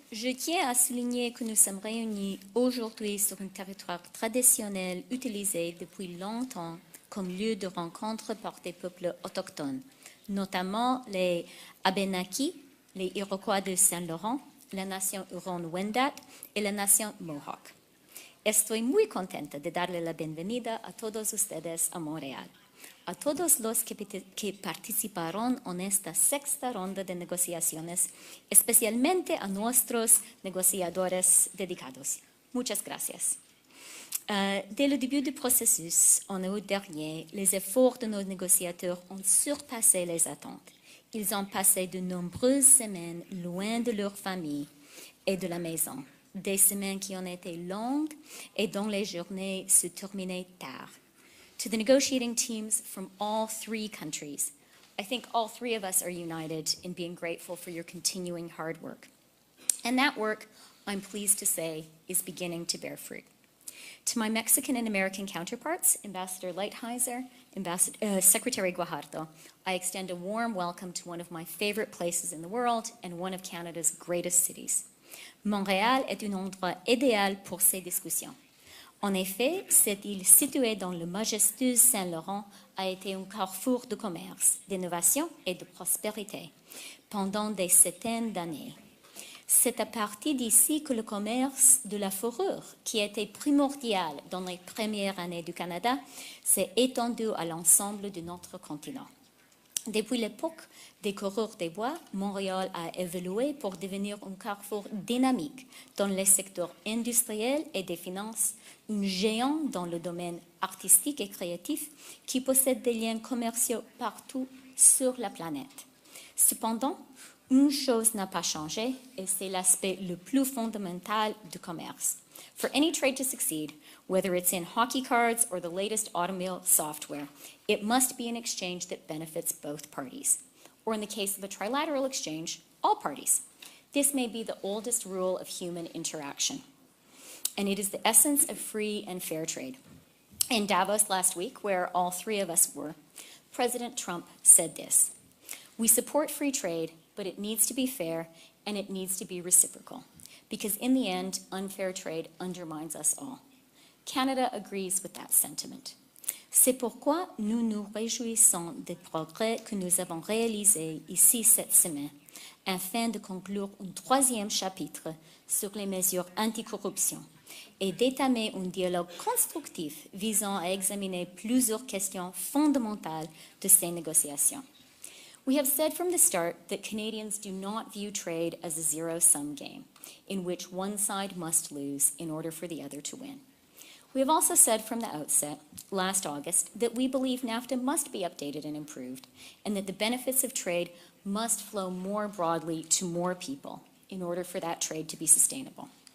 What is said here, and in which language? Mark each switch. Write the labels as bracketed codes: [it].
[fr] Je tiens à souligner que nous sommes réunis aujourd'hui sur un territoire traditionnel utilisé depuis longtemps comme lieu de rencontre par des peuples autochtones, notamment les Abénaquis, les Iroquois de Saint-Laurent, la nation Huron-Wendat et la nation Mohawk. [es] Estoy muy contenta de darle la bienvenida a todos ustedes a Montreal, a todos los que participaron en esta sexta ronda de negociaciones, especialmente a nuestros negociadores dedicados. Muchas gracias. [fr] Dès le début du processus, en août dernier, les efforts de nos négociateurs ont surpassé les attentes. Ils ont passé de nombreuses semaines loin de leur famille et de la maison, des semaines qui ont été longues et dont les journées se terminaient tard. [en] To the negotiating teams from all three countries, I think all three of us are united in being grateful for your continuing hard work. And that work, I'm pleased to say, is beginning to bear fruit. To my Mexican and American counterparts, Ambassador Lighthizer, Secretary Guajardo, I extend a warm welcome to one of my favorite places in the world and one of Canada's greatest cities. [fr] Montréal est un endroit idéal pour ces discussions. En effet, cette île située dans le majestueux Saint-Laurent a été un carrefour de commerce, d'innovation et de prospérité pendant des centaines d'années. C'est à partir d'ici que le commerce de la fourrure, qui était primordial dans les premières années du Canada, s'est étendu à l'ensemble de notre continent. Depuis l'époque des coureurs des bois, Montréal a évolué pour devenir un carrefour dynamique dans les secteurs industriels et des finances, un géant dans le domaine artistique et créatif qui possède des liens commerciaux partout sur la planète. Cependant, une chose n'a pas changé, et c'est l'aspect le plus fondamental du commerce. [en] For any trade to succeed, whether it's in hockey cards or the latest automobile software, it must be an exchange that benefits both parties. Or in the case of a trilateral exchange, all parties. This may be the oldest rule of human interaction, and it is the essence of free and fair trade. In Davos last week, where all three of us were, President Trump said this: "We support free trade, but it needs to be fair and it needs to be reciprocal, because in the end, unfair trade undermines us all." Canada agrees with that sentiment. [fr] C'est pourquoi nous nous réjouissons des progrès que nous avons réalisés ici cette semaine, afin de conclure un troisième chapitre sur les mesures anticorruption et d'étamer un dialogue constructif visant à examiner plusieurs questions fondamentales de ces négociations. [en] We have said from the start that Canadians do not view trade as a zero-sum game, in which one side must lose in order for the other to win. We have also said from the outset, last August, that we believe NAFTA must be updated and improved, and that the benefits of trade must flow more broadly to more people in order for that trade to be sustainable.